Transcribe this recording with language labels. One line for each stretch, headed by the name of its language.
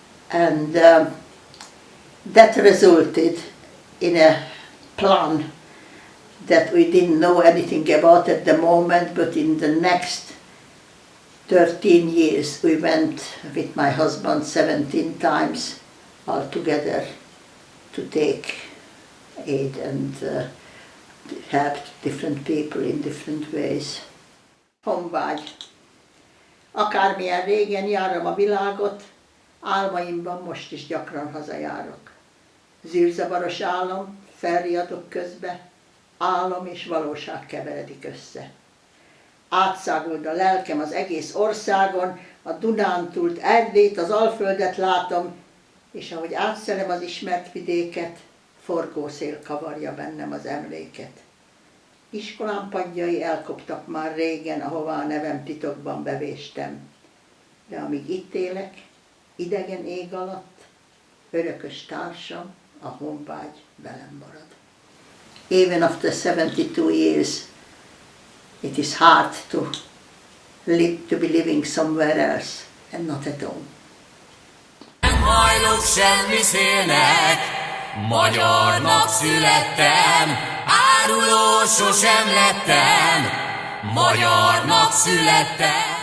English: And that resulted in a plan that we didn't know anything about at the moment, but in the next 13 years we went with my husband 17 times altogether to take aid and helped different people in different ways.
Hungarian: Honvágy. Akármilyen régen járom a világot, álmaimban most is gyakran hazajárok. Zűrzavaros álom, felriadok közbe, álom és valóság keveredik össze. Átszáguld a lelkem az egész országon, a Dunántúlt Erdélyt, az Alföldet látom, és ahogy átszelem az ismert vidéket, forgószél kavarja bennem az emléket. Iskolám padjai elkoptak már régen, ahová a nevem titokban bevéstem. De amíg itt élek, idegen ég alatt, örökös társam, a honvágy velem marad.
English: Even after 72 years, it is hard to be living somewhere else and not at home.
Hungarian: Nem hajlok semmi szélnek, magyarnak születtem, áruló sosem lettem, magyarnak születtem.